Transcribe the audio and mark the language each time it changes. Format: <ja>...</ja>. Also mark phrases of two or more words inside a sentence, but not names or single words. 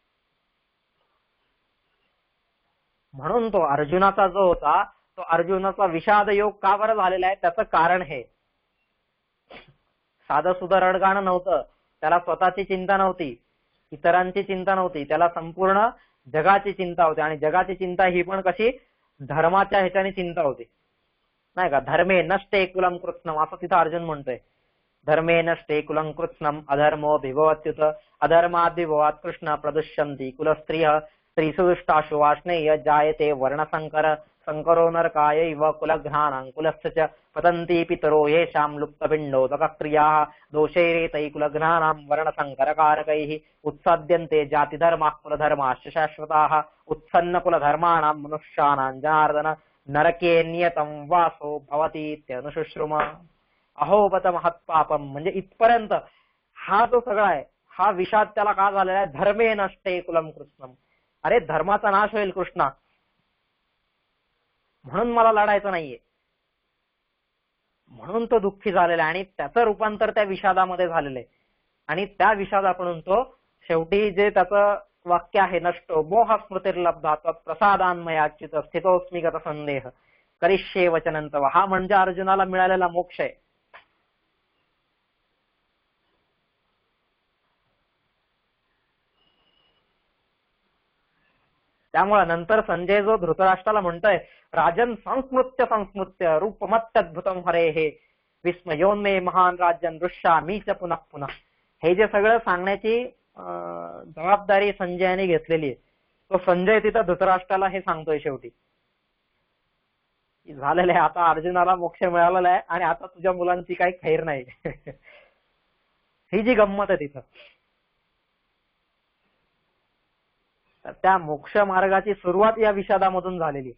<mr>म्हणून तो अर्जुनाचा जो होता, तो अर्जुनाचा विषाद योग का बरं झालेला आहे, त्याचं कारण हे. साधं सुद्धा रडगाणं नव्हतं, त्याला स्वतःची चिंता नव्हती, इतरांची चिंता नव्हती, त्याला संपूर्ण जगाची चिंता होती. आणि जगाची चिंता ही पण कशी, धर्माच्या ह्याच्याने चिंता होती, नाही का.</mr> <sa>धर्मे नष्टे कुलम कृत्स्नम,</sa> <mr>असं तिथं अर्जुन म्हणतोय.</mr> <sa>धर्मे नष्टे कुलम कृत्स्नम अधर्मो विभवत्युत अधर्माद्विभवात् कृष्ण प्रदुष्यन्ति कुलस्त्रियः स्त्रीसुदुष्टाशु वाष्णेय जायते वर्णसंकर संकरो नरकाय इव कुलघ्नानां कुलस्य च पतन्ति पितरो येषां लुप्तपिण्डोदकक्रियाः दोषैरेतैः कुलघ्नानां वर्णसंकरकारकैः उत्साद्यन्ते जातिधर्माः कुलधर्माश्च शाश्वताः उत्सन्नकुलधर्माणां मनुष्याणां जनार्दन नरके नियतं वासो भवतीत्यनुशुश्रुम. अहोबत महत्पापम,</sa> <mr>म्हणजे इथपर्यंत हा जो सगळा आहे, हा विषाद त्याला का झालेला आहे,</mr> <sa>धर्मे नष्टे कुलम कृष्णम.</sa> <mr>अरे धर्माचा नाश होईल कृष्णा, म्हणून मला लढायचं नाहीये, म्हणून तो दुःखी झालेला आहे. आणि त्याचं रूपांतर त्या विषादामध्ये झालेलं आहे. आणि त्या विषादाकडून तो शेवटी जे त्याचं वाक्य आहे,</mr> <sa>नष्टो मोह स्मृतिर्लब्धा प्रसादान्मयाच्युत स्थितोस्मी गत संदेह करिष्ये वचनं तव,</sa> <mr>हा म्हणजे अर्जुनाला मिळालेला मोक्ष आहे. त्यामुळे नंतर संजय जो धृतराष्ट्राला म्हणतोय,</mr> <sa>राजन संस्मृत्य संस्मृत्य रूपमत्यद्भुतम हरे हे विस्मयोन्मे महान राज्यन दृश्यामी च पुनः पुनः,</sa> <mr>हे जे सगळं सांगण्याची जबाबदारी संजयाने घेतलेली आहे, तो संजय तिथं धृतराष्ट्राला हे सांगतोय शेवटी झालेलं आहे, आता अर्जुनाला मोक्ष मिळालेला आहे आणि आता तुझ्या मुलांची काही खैर नाही. ही जी गंमत आहे तिथं, तर त्या मोक्ष मार्गाची सुरुवात या विषादामधून झालेली.</mr>